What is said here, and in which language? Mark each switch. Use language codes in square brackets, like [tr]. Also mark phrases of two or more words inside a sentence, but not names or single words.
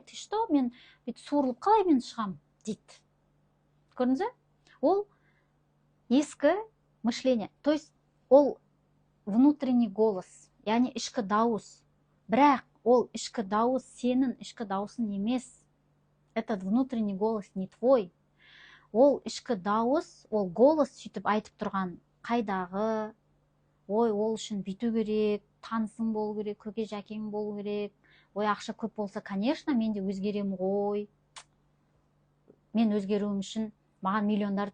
[ru] Ты что, [kk] мен бүйтіп суырылып қалай мен шығам дейді. Көрдіңіз бе? Ол ескі мышление. То есть ол [ru] внутренний голос, [kk] яғни ішкі дауыс. Бірақ ол ішкі дауыс сенің ішкі дауысың емес. [ru] Этот внутренний голос не твой. [kk] Ол ішкі дауыс, ол голос сөйтіп айтып тұрған қайдағы, ой, ол үшін бүйту керек, танысың болу керек, көке жәкең болу керек, ой, ақша көп болса, конечно, мен де өзгерем ғой, мен өзгеруім үшін маған миллиондар